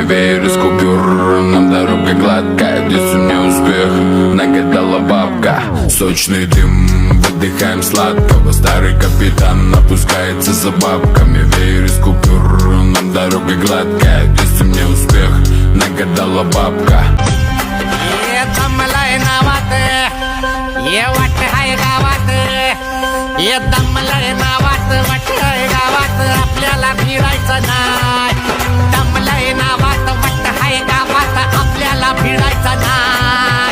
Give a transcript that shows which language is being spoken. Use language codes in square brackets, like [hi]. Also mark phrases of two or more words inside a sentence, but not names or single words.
[ru] Веер из купюр, нам дорога гладкая. Здесь у меня успех, нагадала бабка. Сочный дым, выдыхаем сладкого. Старый капитан опускается за бабками. Веер из купюр, нам дорога гладкая. Здесь у меня успех, нагадала бабка. [mr] दमलाय नावात ये वाट हाय गावात ये दमलाय नावात वाट हाय गावात आपल्याला भिडायचं नाही दमलाय नावात वाट हाय गावात आपल्याला भिडायचं नाही